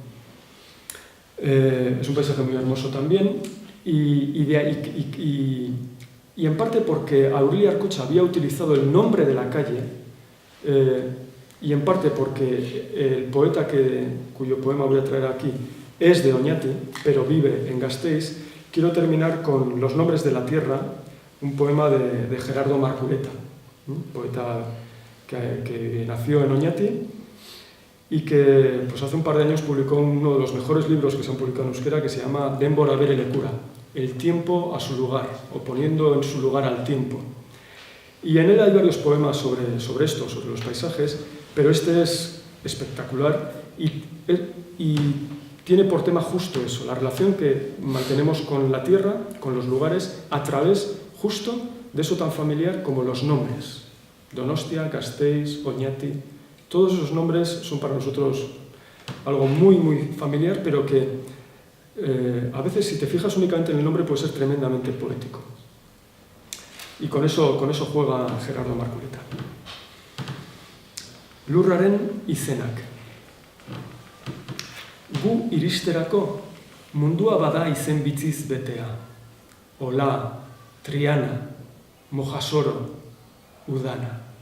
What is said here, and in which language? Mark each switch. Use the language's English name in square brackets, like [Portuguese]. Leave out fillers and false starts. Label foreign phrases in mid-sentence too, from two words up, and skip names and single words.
[Spanish] Es un paisaje muy hermoso también y en parte porque Aureli Arcocha había utilizado el nombre de la calle y en parte porque el poeta cuyo poema voy a traer aquí es de Oñati, pero vive en Gasteiz. Quiero terminar con Los nombres de la tierra, un poema de Gerardo Marculeta, poeta que nació en Oñati y que pues hace un par de años publicó uno de los mejores libros que se han publicado en euskera, que se llama Denbora bere lekura, el tiempo a su lugar, o poniendo en su lugar al tiempo. Y en él hay varios poemas sobre esto, sobre los paisajes, pero este es espectacular y tiene por tema justo eso, la relación que mantenemos con la tierra, con los lugares, a través justo de eso tan familiar como los nombres. Donostia, Gasteiz, Oñati, todos esos nombres son para nosotros algo muy, muy familiar, pero que a veces, si te fijas únicamente en el nombre, puede ser tremendamente poético. Y con eso juega Gerardo Marculeta. [Basque] Lurraren izenak. Gu iristerako mundua bada izen bitziz betea. Ola, Triana, Mojasoro, Udana.